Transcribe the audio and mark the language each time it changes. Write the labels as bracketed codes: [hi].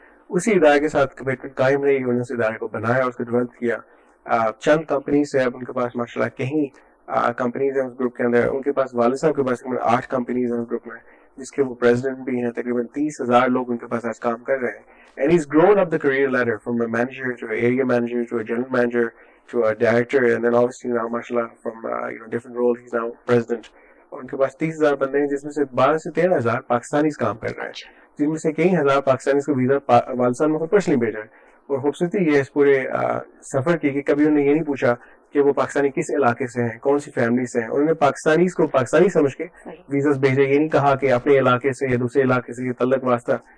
[ur] اسی ادارے کے ساتھ کمٹمنٹ قائم رہی, انہوں نے اس ادارے کو بنایا, اس کو ڈیولپ کیا. چند کمپنیز ہے اب ان کے پاس ماشاء اللہ, کہیں کمپنیز ہیں اس گروپ کے اندر. ان کے پاس والد صاحب کے پاس 8 کمپنیز ہیں اس گروپ میں, جس کے وہ پریزیڈنٹ بھی ہیں. تقریباً 30,000 لوگ ان کے پاس آج کام کر رہے ہیں. [en] And he's grown up the career ladder from a manager to an area manager to a general manager to a director, and then obviously now, mashallah, from different roles, he's now president. [ur] اور ان کے پاس 30,000 بندے ہیں, جس میں سے 12 سے 13,000 Pakistanis کام کر رہے ہیں, جن میں سے کئی ہزار پاکستانیز کو ویزا والد صاحب نے خود پرسنلی بھیجا ہے. اور خوبصورتی یہ اس پورے سفر کی کہ کبھی انہوں نے یہ نہیں پوچھا کہ وہ پاکستانی کس علاقے سے ہیں, کون سی فیملی سے ہیں. انہوں نے پاکستانیز کو پاکستانی سمجھ کے ویزاز بھیجے, یہ نہیں کہا کہ اپنے علاقے سے یا دوسرے علاقے سے یہ تعلق واسطہ.